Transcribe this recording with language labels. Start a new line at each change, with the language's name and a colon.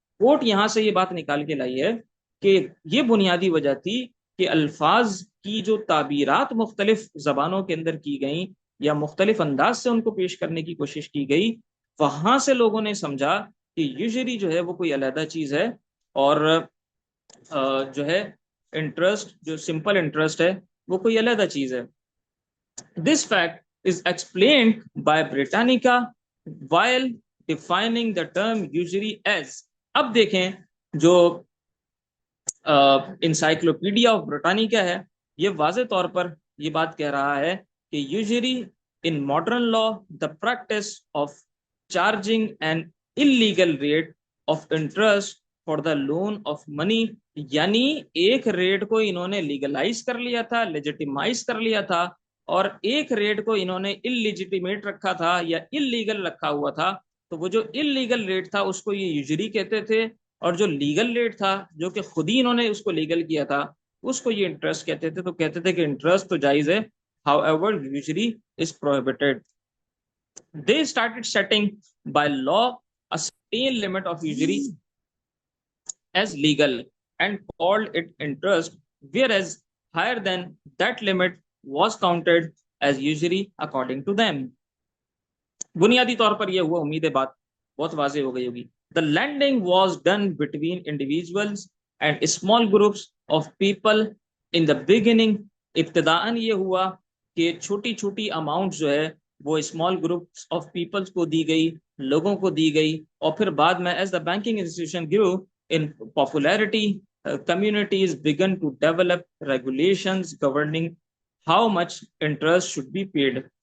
Urdu: Court یہاں سے یہ بات نکال کے لائی ہے کہ یہ بنیادی وجہ تھی کہ الفاظ کی جو تعبیرات مختلف زبانوں کے اندر کی گئیں یا مختلف انداز سے ان کو پیش کرنے کی کوشش کی گئی، وہاں سے لوگوں نے سمجھا کہ یوزری جو ہے وہ کوئی علیحدہ چیز ہے، اور جو ہے انٹرسٹ جو سمپل انٹرسٹ ہے وہ کوئی علیحدہ چیز ہے.
English: This fact is explained by Britannica while defining the term usury as.
Urdu: اب دیکھیں جو انسائکلوپیڈیا آف برٹانیکا ہے یہ واضح طور پر یہ بات کہہ رہا ہے کہ usury in modern law
English: the practice of charging an illegal rate of interest for the loan of money،
Urdu: یعنی ایک ریٹ کو انہوں نے لیگلائز کر لیا تھا، لیجیٹیمائز کر لیا تھا، اور ایک ریٹ کو انہوں نے اللیجیٹیمیٹ رکھا تھا یا اللیگل رکھا ہوا تھا. تو وہ جو اللیگل ریٹ تھا اس کو یہ یوزری کہتے تھے، اور جو لیگل ریٹ تھا جو کہ خود ہی انہوں نے اس کو لیگل کیا تھا اس کو یہ انٹرسٹ کہتے تھے. تو کہتے تھے کہ انٹرسٹ تو جائز ہے،
English: however usury is prohibited. They started setting by law a certain limit of usury as legal and called it interest, whereas higher than that limit was counted as usury according to them.
Urdu: بنیادی طور پر یہ ہوا، امید ہے بات بہت واضح ہو گئی ہوگی.
English: The lending was done between individuals and small groups of people in the beginning.
Urdu: ابتداءً یہ ہوا کہ چھوٹی چھوٹی اماؤنٹ جو ہے وہ
English: small groups of peoples
Urdu: کو دی گئی، لوگوں کو دی گئی، اور پھر بعد میں
English: As the banking institution grow in popularity, communities began to develop regulations governing how much interest should be paid.